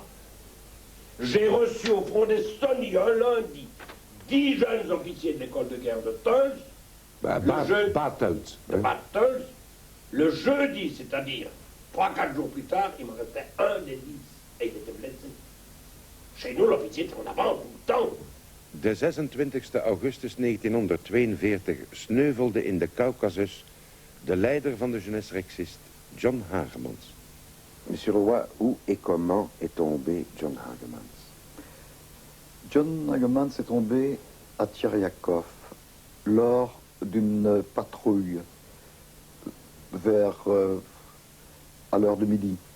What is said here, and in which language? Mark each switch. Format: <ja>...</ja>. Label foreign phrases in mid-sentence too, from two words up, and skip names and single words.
<fr>J'ai reçu au front d'Estonie un lundi 10 jeunes officiers de l'école de guerre de Tuls. Bad Tuls. De Bad Tuls. Le jeudi, c'est-à-dire 3-4 jours plus tard, il me restait un des 10 et il était blessé. Chez nous, l'officier était en avant tout le temps.</fr> <nl>De 26 augustus 1942 sneuvelde in de Caucasus de leider van de jeunesse rexiste, John Hagemans.</nl> <fr>Monsieur le roi, où et comment est tombé John Hagemans? John Hagemans est tombé à Tcheriakov lors d'une patrouille à l'heure de midi.</fr>